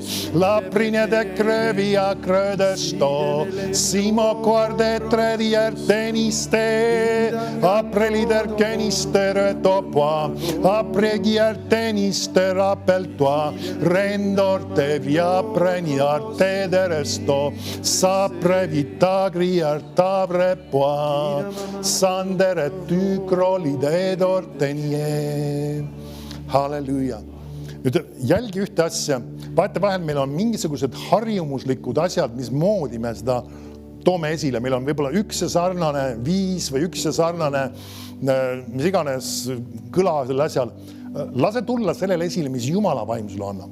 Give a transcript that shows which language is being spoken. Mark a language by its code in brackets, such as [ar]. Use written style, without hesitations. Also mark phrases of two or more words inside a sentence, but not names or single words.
[et] laprine de crevia credesto, simo quarde tredi arteniste, aprelider kenistere topoa, apregi artenister apeltoa, rendor te via preniar te deresto, sapre vitagri artavre poa, sandere tykroli dedortenie. Halleluja. Nüüd jälgi ühte asja. Vaata vahel meil on mingisugused harjumuslikud asjad, mismoodi me seda toome esile. Meil on võib-olla üks ja sarnane viis või üks ja sarnane mis iganes kõla selle asjal. Lase tulla sellele esile, mis Jumala vaim sulle annab.